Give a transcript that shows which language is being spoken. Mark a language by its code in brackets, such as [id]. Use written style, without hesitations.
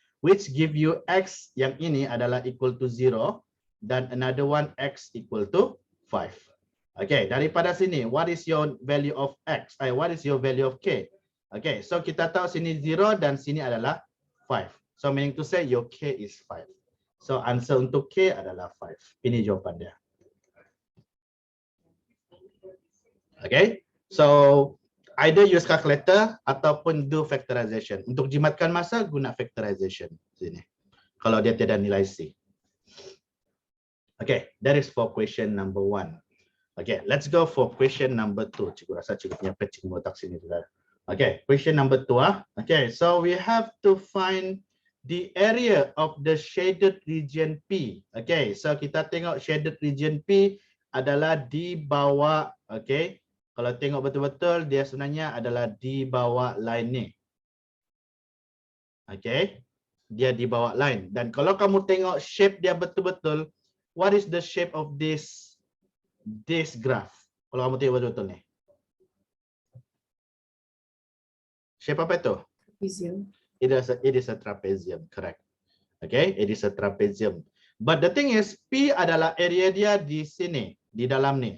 [en] Which give you X [ms] yang ini adalah [en] equal to 0 dan another one X equal to 5. Okay, [ms] daripada sini, [en] what is your value of X? What is your value of K? [ms] Okay, so kita tahu sini 0 dan sini adalah 5. [en] So meaning to say your K is 5. [ms] So answer untuk K adalah 5. Ini jawapan dia. [en] Okay, so either use calculator [ms] ataupun [en] do factorization. [ms] Untuk jimatkan masa, guna factorization sini. Kalau dia tiada nilai C. [en] Okay, that is for question number 1. Okay, let's go for question number 2. [ms] Cikgu rasa cikgu punya pet cikgu letak sini juga. [en] Okay, question number 2. Okay, so we have to find the area of the shaded region P. [ms] Okay, so kita tengok shaded region P adalah di bawah, okay. Kalau tengok betul-betul, dia sebenarnya adalah di bawah line ni. Okay, dia di bawah line. Dan kalau kamu tengok shape dia betul-betul, [en] what is the shape of this graph? [ms] Kalau kamu tengok betul-betul ni. Shape apa itu? [en] Trapezium. It is a trapezium, correct. Okay, it is a trapezium. [ms] But the thing is, P adalah area dia di sini, di dalam ni.